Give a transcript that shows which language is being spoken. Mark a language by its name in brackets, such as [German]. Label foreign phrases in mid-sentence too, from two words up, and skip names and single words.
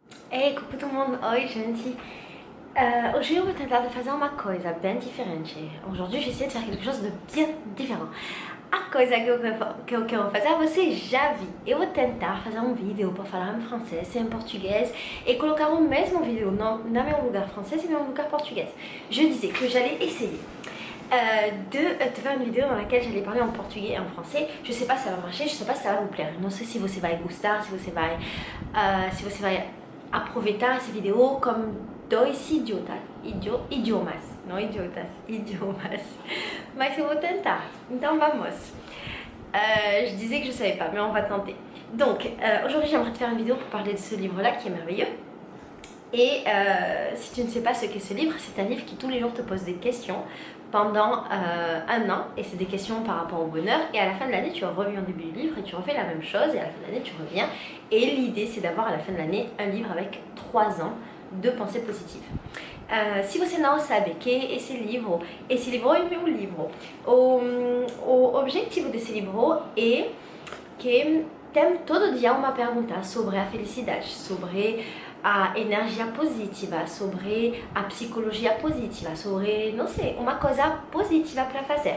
[Portuguese] Ei, coucou todo mundo! Oi, gente! Hoje eu vou tentar fazer uma coisa bem diferente. [French] Aujourd'hui, j'essaie de faire quelque chose de bien différent. [Portuguese] A coisa que eu quero fazer, você já viu. Eu vou tentar fazer um vídeo para falar em francês e em português e colocar o mesmo vídeo no meu lugar francês e no meu lugar português. [French] Je disais que j'allais essayer de faire une vidéo dans laquelle j'allais parler en portugais et en français. Je sais pas si ça va marcher, je sais pas si ça va vous plaire. [Portuguese] Não sei se você vai gostar, se você vai aproveitar essa vídeo como dois idiomas, não idiotas, idiomas. Mas eu vou tentar. Então vamos. [French] Je disais que je savais pas, mais on va tenter. Donc aujourd'hui j'aimerais te faire une vidéo pour parler de ce livre là qui est merveilleux. Et si tu ne sais pas ce qu'est ce livre, c'est un livre qui tous les jours te pose des questions pendant un an, et c'est des questions par rapport au bonheur, et à la fin de l'année tu reviens au début du livre et tu refais la même chose, et à la fin de l'année tu reviens, et l'idée c'est d'avoir à la fin de l'année un livre avec 3 ans de pensée positive. [Portuguese] Se você não sabe que esse livro é o meu livro. O objetivo desse livro é que tem todo dia uma pergunta sobre a felicidade, sobre a energia positiva, sobre a psicologia positiva, sobre, não sei, uma coisa positiva para fazer.